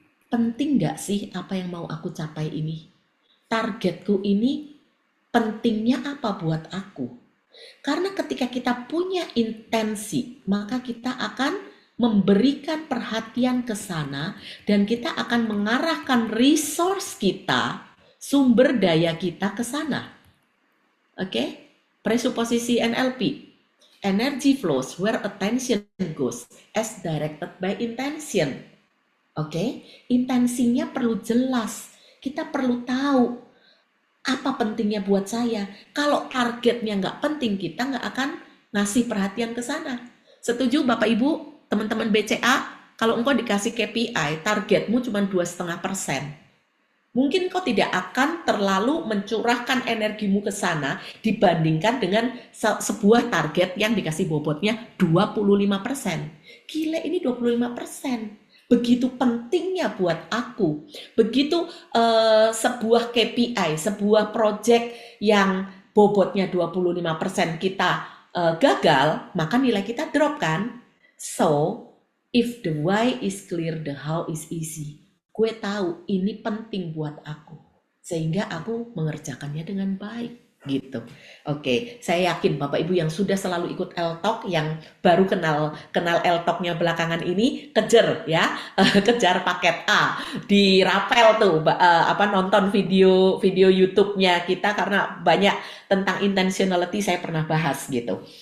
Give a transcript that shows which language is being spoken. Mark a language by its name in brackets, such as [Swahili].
[Indonesian] Penting gak sih apa yang mau aku capai ini? Targetku ini pentingnya apa buat aku? Karena ketika kita punya intensi, maka kita akan memberikan perhatian ke sana dan kita akan mengarahkan resource kita, sumber daya kita ke sana. Oke? Presuposisi NLP. [English] Energy flows where attention goes as directed by intention. [Indonesian] Oke, intensinya perlu jelas. Kita perlu tahu apa pentingnya buat saya. Kalau targetnya nggak penting, kita nggak akan ngasih perhatian ke sana. Setuju Bapak Ibu, teman-teman BCA? Kalau engkau dikasih KPI, targetmu cuma 2,5%. Mungkin kau tidak akan terlalu mencurahkan energimu ke sana dibandingkan dengan sebuah target yang dikasih bobotnya 25%. Gila, ini 25%. Begitu pentingnya buat aku, begitu sebuah KPI, sebuah project yang bobotnya 25% kita gagal, maka nilai kita drop kan? [English] So, if the why is clear, the how is easy. [Indonesian] Gue tahu ini penting buat aku, sehingga aku mengerjakannya dengan baik. Gitu. Oke, saya yakin Bapak Ibu yang sudah selalu ikut L-Talk, yang baru kenal L-Talknya belakangan ini, kejar ya, kejar paket A, dirapel tuh nonton video YouTube-nya kita, karena banyak tentang intentionality saya pernah bahas gitu.